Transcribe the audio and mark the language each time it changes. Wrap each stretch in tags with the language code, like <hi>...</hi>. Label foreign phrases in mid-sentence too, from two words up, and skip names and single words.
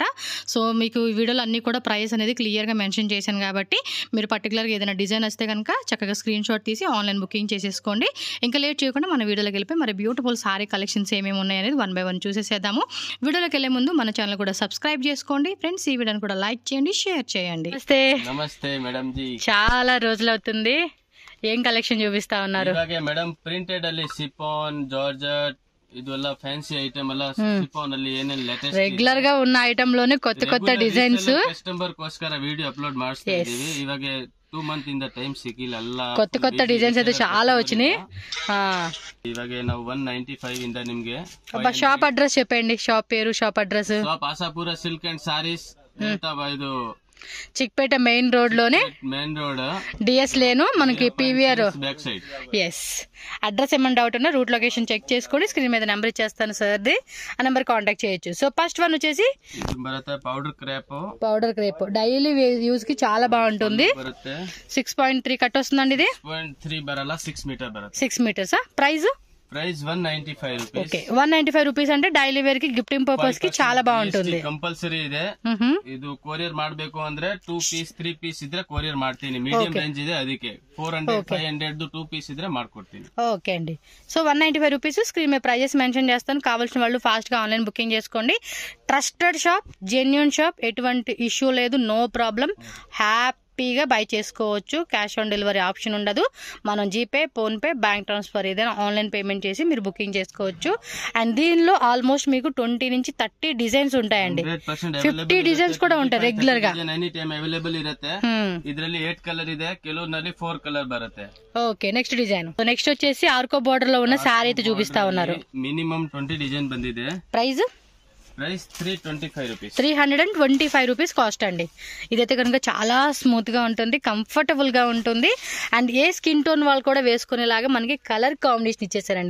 <te>సో మీకు ఈ వీడియోలో అన్నీ కూడా ప్రైస్ అనేది క్లియర్గా మెన్షన్ చేశాను కాబట్టి మీరు పర్టికులర్గా ఏదైనా డిజైన్ వస్తే కనుక చక్కగా స్క్రీన్ షాట్ తీసి</te> <en>online booking</en> <te>చేసేసుకోండి. ఇంకా లేట్ చేయకుండా మన వీడియోలోకి వెళ్ళిపోయి మరి</te> <en>beautiful saree collections</en> <te>ఏమేమి ఉన్నాయి అనేది 1 by 1 చూసేసేద్దాము. వీడియోలోకి వెళ్ళే ముందు మన ఛానల్ కూడా సబ్స్క్రైబ్ చేసుకోండి ఫ్రెండ్స్. ఈ వీడియోని కూడా లైక్ చేయండి, షేర్ చేయండి. నమస్తే మేడం జీ, చాలా రోజులు అవుతుంది. ఏం కలెక్షన్ చూపిస్తా ఉన్నారు?</te> <kn>ಇವಾಗ ಮೇಡಮ್ ಪ್ರಿಂಟೆಡ್ ಅಲ್ಲಿ ಸಿಫಾನ್, ಜಾರ್ಜೆಟ್ ಇದೆಲ್ಲ</kn> <en>fancy item</en> <kn>ಎಲ್ಲ ಸಿಫಾನ್ ಅಲ್ಲಿ ಏನೇನ್ ಲೇಟೆಸ್ಟ್</kn> <te>రెగ్యులర్ గా ఉన్న ఐటమ్ లోనే కొత్త కొత్త డిజైన్స్</te> <kn>ಕಸ್ಟಮರ್ ಗೋಸ್ಕರ</kn> <en>video upload</en> <kn>ಮಾಡ್ತಾ ಇದೀವಿ. ಇವಾಗ 2 month ಇಂದ ಟೈಮ್ ಸಿಕ್ಕಿಲ್ಲ, ಎಲ್ಲ</kn> <te>కొత్త డిజైన్స్ అయితే చాలా వచ్చినాయి.</te> <kn>ಇವಾಗ ನಾವು 195 ಇಂದ ನಿಮ್ಗೆ</kn> <en>shop address</en> <te>చెప్పండి. షాప్ పేరు,</te> <en>shop address.</en> <kn>ಶಾಪ್ ಆಶಾಪುರ ಸಿಲ್ಕ್ ಅಂಡ್ ಸಾರೀಸ್, ಇದು</kn> <te>చిక్పేట మెయిన్ రోడ్ లోనే, మెయిన్ రోడ్ డిఎస్ లేను మనకి పీవీఆర్ బ్యాక్ సైడ్. ఎస్, అడ్రస్ ఏమైనా డౌట్ ఉన్నా</te> <en>route location</en> <te>చెక్ చేసుకోండి. స్క్రీన్ మీద నెంబర్ ఇచ్చేస్తాను సార్ది, ఆ నెంబర్ కాంటాక్ట్ చేయొచ్చు. సో</te> <en>first one</en> <te>వచ్చేసి</te> <en>powder crepe daily use</en> <te>కి చాలా బాగుంటుంది. 6.3 కట్ వస్తుందండి. ఇది 6.3 బరలా 6 మీటర్ బరలా 6 meters. ప్రైస్ 195 rupees. ఓకే, 195 rupees అంటే</te> <en>daily wear</en> <te>కి,</te> <en>gifting purpose</en> <te>కి చాలా బాగుంటుంది.</te> <kn>ಕಂಪಲ್ಸರಿ ಇದೆ. ಇದು ಕೊರಿಯರ್ ಮಾಡಬೇಕು ಅಂದ್ರೆ</kn> <en>2 piece 3 piece</en> <kn>ಇದ್ರೆ ಕೊರಿಯರ್ ಮಾಡ್ತೀನಿ.</kn> <en>medium range</en> <kn>ಇದೆ, ಅದಕ್ಕೆ 400 500</kn> <en>2 piece</en> <kn>ఇದ್ರೆ ಮಾಡ್ಕೊಡ್ತೀನಿ.</kn> <te>ఓకే అండి. సో 195 rupees. స్క్రీన్ మీద ప్రైజెస్ మెన్షన్ చేస్తాను. కావాల్సిన వాళ్ళు ఫాస్ట్ గా</te> <en>online booking</en> <te>చేసుకోండి.</te> <en>trusted shop, genuine shop,</en> <te>ఎటువంటి ఇష్యూ లేదు,</te> <en>no problem.</en> <te>హ్యాపీగా బై చేసుకోవచ్చు.</te> <en>cash on delivery option</en> <te>ఉండదు. మనం జీపే, ఫోన్ పే,</te> <en>bank transfer</en> <te>ఏదైనా</te> <en>online payment</en> <te>చేసి మీరు బుకింగ్ చేసుకోవచ్చు. అండ్ దీనిలో ఆల్మోస్ట్ మీకు 20 నుంచి 30 డిజైన్స్ ఉంటాయండి. 50 డిజైన్స్ కూడా ఉంటాయి రెగ్యులర్ గా.</te> <en>any time available</en> <kn>ಇರುತ್ತೆ. ಇದರಲ್ಲಿ 8 ಕಲರ್ ಇದೆ, ಕೆಲವರಲ್ಲಿ 4 ಕಲರ್ ಬರುತ್ತೆ.</kn> <te>ఓకే,</te> <en>next design.</en> <te>నెక్స్ట్ వచ్చేసి</te> <en>arco border</en> <te>లో ఉన్న శారీ అయితే చూపిస్తా ఉన్నారు. మినిమం 20 డిజైన్ ಬಂದಿದೆ. ప్రైస్ 325 rupees. 325 rupees కాస్ట్ అండి. ఇదైతే కనుక చాలా స్మూత్ గా ఉంటుంది, కంఫర్టబుల్ గా ఉంటుంది. అండ్ ఏ</te> <en>skin tone</en> <te>వాళ్ళు కూడా వేసుకునేలాగా మనకి</te> <en>colour combination</en> <te>ఇచ్చేసారండి.</te>